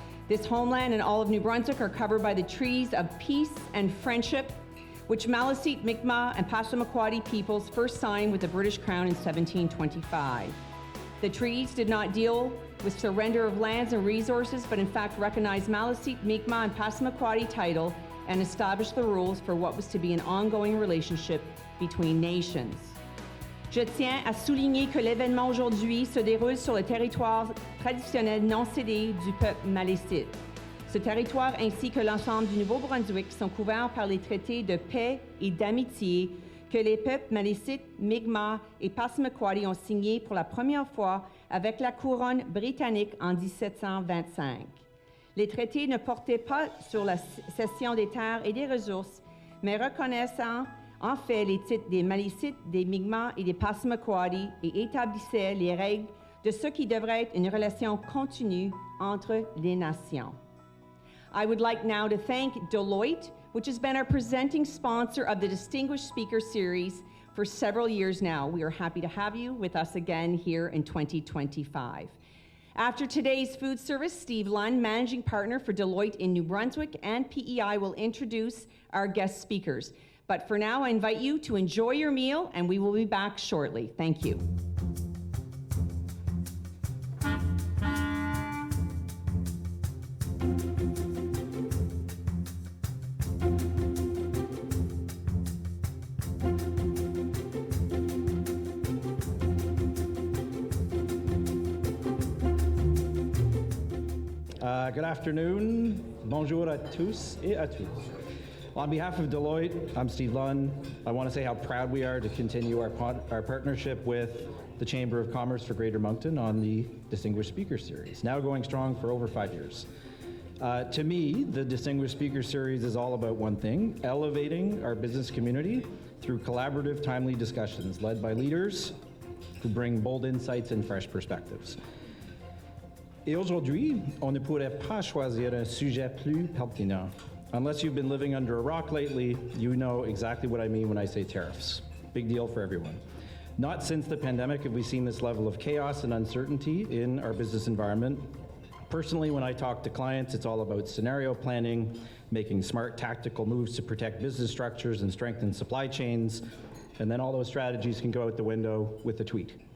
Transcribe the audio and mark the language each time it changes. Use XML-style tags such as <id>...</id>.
<en>This homeland and all of New Brunswick are covered by the treaties of peace and friendship, which Maliseet, Mi'kmaq, and Passamaquoddy peoples first signed with the British Crown in 1725. The treaties did not deal with surrender of lands and resources, but in fact recognized Maliseet, Mi'kmaq, and Passamaquoddy title and established the rules for what was to be an ongoing relationship between nations.</en> <fr>Je tiens à souligner que l'événement aujourd'hui se déroule sur le territoire traditionnel non cédé du peuple Maliseet. Ce territoire ainsi que l'ensemble du Nouveau-Brunswick sont couverts par les traités de paix et d'amitié que les peuples Maliseet, Mi'kmaq et Passamaquoddy ont signés pour la première fois avec la couronne britannique en 1725. Les traités ne portaient pas sur la cession des terres et des ressources, mais reconnaissant en fait les titres des Maliseet, des Mi'kmaq et des Passamaquoddy et établissaient les règles de ce qui devrait être une relation continue entre les nations.</fr> <en>I would like now to thank Deloitte, which has been our presenting sponsor of the Distinguished Speaker Series for several years now. We are happy to have you with us again here in 2025. After today's food service, Steve Lund, Managing Partner for Deloitte in New Brunswick and PEI, will introduce our guest speakers. But for now, I invite you to enjoy your meal, and we will be back shortly. Thank you. Good afternoon.</en> <fr>Bonjour à tous et à toutes.</fr> <en>On behalf of Deloitte, I'm Steve Lund. I want to say how proud we are to continue our partnership with the Chamber of Commerce for Greater Moncton on the Distinguished Speaker Series, now going strong for over 5 years. To me, the Distinguished Speaker Series is all about one thing: elevating our business community through collaborative, timely discussions led by leaders who bring bold insights and fresh perspectives.</en> <fr>Et aujourd'hui, on ne pourrait pas choisir un sujet plus pertinent.</fr> <en>Unless you've been living under a rock lately, you know exactly what I mean when I say tariffs. Big deal for everyone. Not since the pandemic have we seen this level of chaos and uncertainty in our business environment. Personally, when I talk to clients, it's all about scenario planning, making smart tactical moves to protect business structures and strengthen supply chains, and then all those strategies can go out the window with a tweet.</en>